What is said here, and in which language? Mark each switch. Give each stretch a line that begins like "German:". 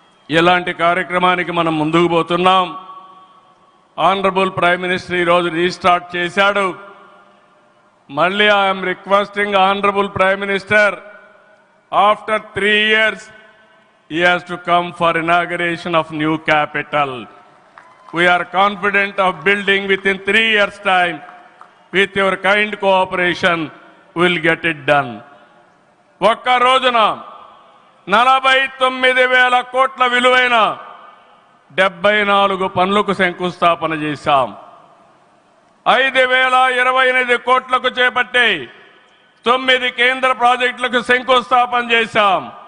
Telugu: ఇలాంటి కార్యక్రమానికి మనం ముందుకు పోతున్నాం. ఆనరబుల్ ప్రైమ్ మినిస్టర్ ఈరోజు రీస్టార్ట్ చేశాడు.
English: మళ్ళీ I'm requesting honourable prime minister, after 3 years he has to come for inauguration of new capital. We are confident of building within 3 years' time. With your kind cooperation, we will get it done.
Telugu: ఒక్క రోజున 49,000 కోట్ల విలువైన 74 పనులకు శంకుస్థాపన చేశాం. 5,028 కోట్లకు చేపట్టే 9 కేంద్ర ప్రాజెక్టులకు శంకుస్థాపన చేశాం.